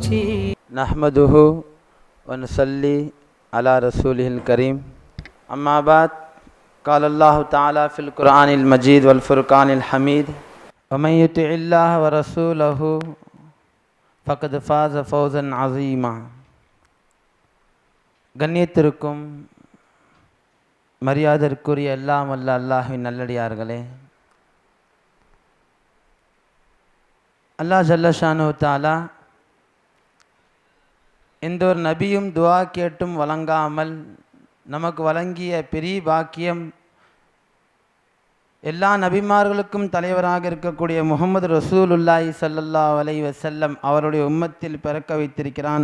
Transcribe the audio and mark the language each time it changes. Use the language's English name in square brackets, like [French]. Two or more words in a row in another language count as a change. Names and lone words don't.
[Arabic] نحمده ونصلي على رسوله الكريم. أما بعد، قال الله تعالى في القرآن المجيد والفرقان الحميد: ومن يطع الله ورسوله فقد فاز فوزا عظيما. [Tamil] கண்ணியத்திற்கும் மரியாதைக்குரிய எல்லாம் வல்ல அல்லாஹ்வின் நல்லடியார்களே, [Arabic] الله جل شأنه تعالى [Tamil] எந்த ஒரு நபியும் துஆ கேட்டும் வழங்காமல் நமக்கு வழங்கிய பெரிய பாக்கியம், எல்லா நபிமார்களுக்கும் தலைவராக இருக்கக்கூடிய முஹம்மது [Arabic] رسول الله صلى الله عليه وسلم [Tamil] அவருடைய உம்மத்தில் பிறக்க வைத்திருக்கிறான்.